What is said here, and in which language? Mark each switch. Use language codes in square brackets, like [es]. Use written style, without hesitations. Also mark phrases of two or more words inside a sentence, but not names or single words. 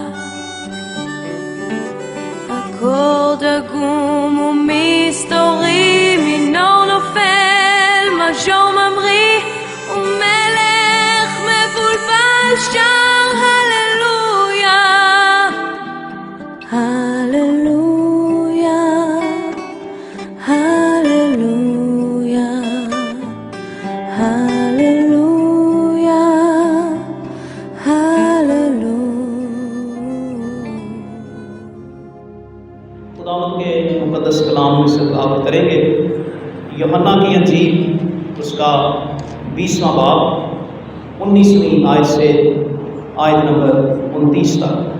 [he] אקורד עגום ומסתורי, מינור נופל, מז'ור ממריא, ומלך מבולבל שר הללויה, הללויה, הללויה, הללויה, הללויה. [ur] خداوند کے مقدس کلام میں سے تلاوت کریں گے یوحنا کی انجیل اس کا 20واں باب 19ویں آیت سے آیت نمبر 29 تک۔